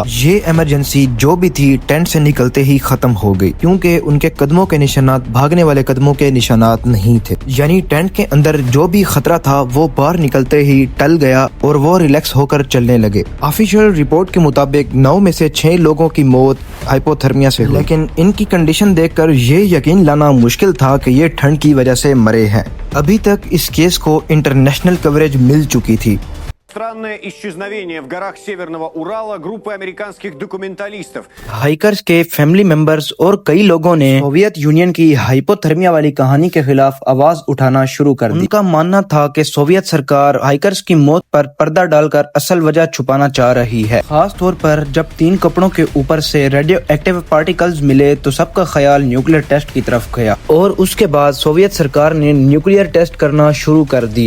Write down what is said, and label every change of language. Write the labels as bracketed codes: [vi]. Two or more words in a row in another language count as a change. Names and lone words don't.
[ur] یہ ایمرجنسی جو بھی تھی ٹینٹ سے نکلتے ہی ختم ہو گئی کیونکہ ان کے قدموں کے نشانات بھاگنے والے قدموں کے نشانات نہیں تھے، یعنی ٹینٹ کے اندر جو بھی خطرہ تھا وہ باہر نکلتے ہی ٹل گیا اور وہ ریلیکس ہو کر چلنے لگے۔ [en] official report [ur] کے مطابق 9 میں سے 6 لوگوں کی موت ہائپوتھرمیا سے ہوئی، لیکن ان کی کنڈیشن دیکھ کر یہ یقین لانا مشکل تھا کہ یہ ٹھنڈ کی وجہ سے مرے ہیں۔ ابھی تک اس کیس کو [en] international coverage [ur] مل چکی تھی۔ [ru] Странное исчезновение в горах Северного Урала группы американских документалистов. [ur] ہائیکرز کے [en] family members [ur] اور کئی لوگوں نے سوویت یونین کی ہائپوتھرمیا والی کہانی کے خلاف آواز اٹھانا شروع کر دی۔ ان کا ماننا تھا کہ سوویت سرکار ہائیکرز کی موت پر پردہ ڈال کر اصل وجہ چھپانا چاہ رہی ہے، خاص طور پر جب 3 کپڑوں کے اوپر سے [en] radioactive particles [ur] ملے تو سب کا خیال [en] nuclear test [ur] کی طرف گیا اور اس کے بعد سوویت سرکار نے [en] nuclear test [ur] کرنا شروع کر دیے۔